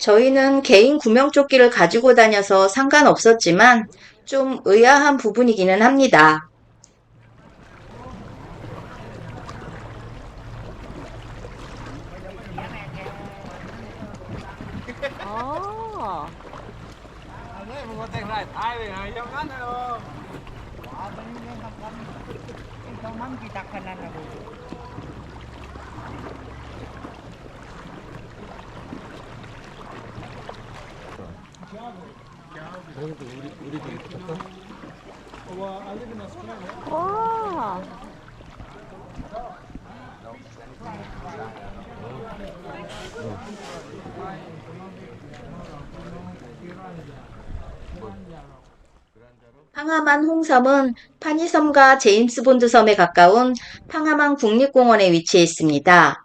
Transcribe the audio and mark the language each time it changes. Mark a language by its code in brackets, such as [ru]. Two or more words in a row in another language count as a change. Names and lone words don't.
[ko] 저희는 개인 구명조끼를 가지고 다녀서 상관없었지만 좀 의아한 부분이기는 합니다. 아, [vi] Đấy, mà có tay lại ai về này trong ngắn rồi. Trong ngắn kỳ tắc khả năng là đủ. [ko] 와. 팡하만 홍섬은 파니섬과 제임스 본드 섬에 가까운 팡하만 국립공원에 위치해 있습니다.